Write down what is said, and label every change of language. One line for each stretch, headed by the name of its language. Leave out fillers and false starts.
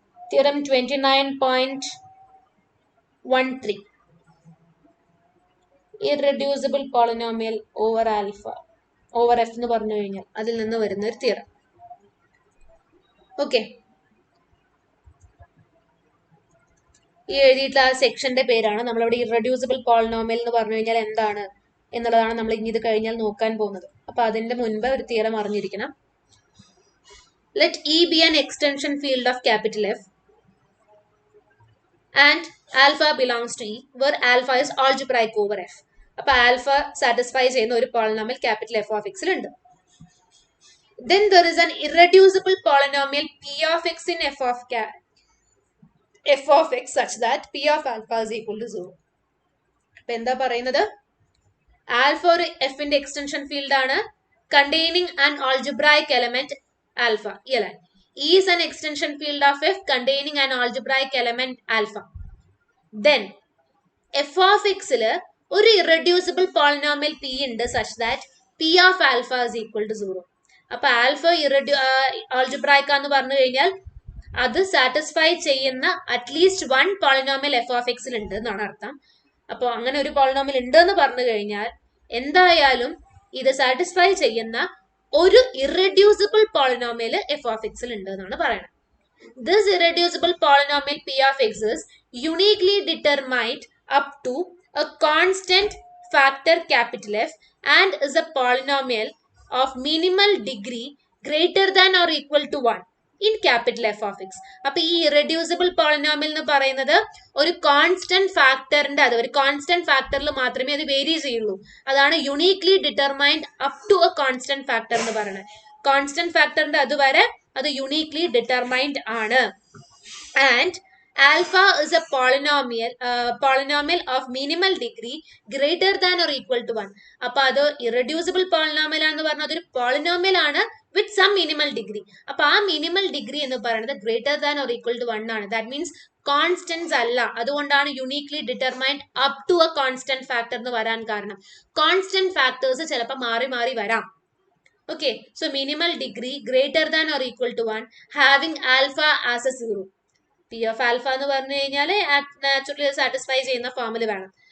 Malayalam: Theorem 29.13 irreducible polynomial over F എന്ന് പറഞ്ഞു കഴിഞ്ഞാൽ അതിൽ നിന്ന് വരുന്ന ഒരു തിയറം. ഓക്കെ, ഈ എഴുതിയിട്ടുള്ള ആ സെക്ഷന്റെ പേരാണ് നമ്മളിവിടെ ഇറെഡ്യൂസിബിൾ പോളിനോമിയൽ എന്ന് പറഞ്ഞു കഴിഞ്ഞാൽ എന്താണ് എന്നുള്ളതാണ് നമ്മൾ ഇനി ഇത് കഴിഞ്ഞാൽ നോക്കാൻ പോകുന്നത്. അപ്പൊ അതിന്റെ മുൻപ് ഒരു തിയറം അറിഞ്ഞിരിക്കണം.
English: Let E be an extension field of capital F and alpha belongs to E where alpha is algebraic over F.
Malayalam: അപ്പൊ ആൽഫ സാറ്റിസ്ഫൈ ചെയ്യുന്ന ഒരു പോളിനോമിയൽ ക്യാപിറ്റൽ എഫ് ഓഫ് എക്സിൽ ഉണ്ട്.
English: Then there is an irreducible polynomial P of x in f of x such that P of alpha is equal to 0.
Malayalam: അപ്പൊ എന്താ പറയുന്നത്? Alpha ഒരു എഫിന്റെ എക്സ്റ്റൻഷൻ ഫീൽഡ് ആണ്
English: containing an algebraic element alpha. E is an extension field of f containing an algebraic element alpha. Then f of x ഒരു irreducible polynomial p ഉണ്ട് such that P of alpha is equal to 0.
Malayalam: അപ്പൊ alpha algebraic എന്ന് പറഞ്ഞു കഴിഞ്ഞാൽ അത് satisfy ചെയ്യുന്ന at least 1 polynomial F of എക്സിൽ ഉണ്ട് എന്നാണ് അർത്ഥം. അപ്പോൾ അങ്ങനെ ഒരു പോളിനോമിയൽ ഉണ്ട് എന്ന് പറഞ്ഞു കഴിഞ്ഞാൽ എന്തായാലും ഇത് സാറ്റിസ്ഫൈ ചെയ്യുന്ന ഒരു ഇറെഡ്യൂസിബിൾ പോളിനോമിയൽ എഫ് ഓഫ് എക്സിൽ ഉണ്ട് എന്നാണ് പറയുന്നത്.
English: This irreducible polynomial P of x is uniquely determined up to a constant factor capital F and is a polynomial of minimal degree greater than or equal to 1 in capital F of x.
Malayalam: അപ്പൊ ഈ irreducible polynomial എന്ന് പറയുന്നത് ഒരു constant ഫാക്ടറിന്റെ ഒരു constant ഫാക്ടറിൽ മാത്രമേ അത് vary ചെയ്യുള്ളൂ. അതാണ്
English: uniquely determined up to a constant factor
Malayalam: എന്ന് പറയുന്നത്. കോൺസ്റ്റന്റ് ഫാക്ടറിന്റെ അതുവരെ അത് യുണീക്ലി ഡിറ്റർമൈൻഡ് ആണ്.
English: And alpha is a polynomial of minimal degree greater than or equal to 1.
Malayalam: അപ്പൊ അത് ഇറെഡ്യൂസിബിൾ പോളിനോമിയൽ ആണെന്ന് പറഞ്ഞാൽ അതൊരു പോളിനോമിയൽ ആണ്
English: With some minimal degree.
Malayalam: അപ്പൊ ആ മിനിമൽ ഡിഗ്രി എന്ന് പറയുന്നത്
English: greater than or equal to 1
Malayalam: ആണ്.
English: that means
Malayalam: കോൺസ്റ്റന്റ്സ് അല്ല. അതുകൊണ്ടാണ്
English: uniquely determined up to a constant factor
Malayalam: എന്ന് വരാൻ കാരണം. കോൺസ്റ്റന്റ് ഫാക്ടേഴ്സ് ചിലപ്പോൾ മാറി മാറി വരാം.
English: Okay, so minimal degree greater than or equal to 1 having alpha as a 0.
Malayalam: P of alpha എന്ന് പറഞ്ഞു കഴിഞ്ഞാൽ നാച്ചുറലി സാറ്റിസ്ഫൈ ചെയ്യുന്ന ഫോമിൽ വേണം.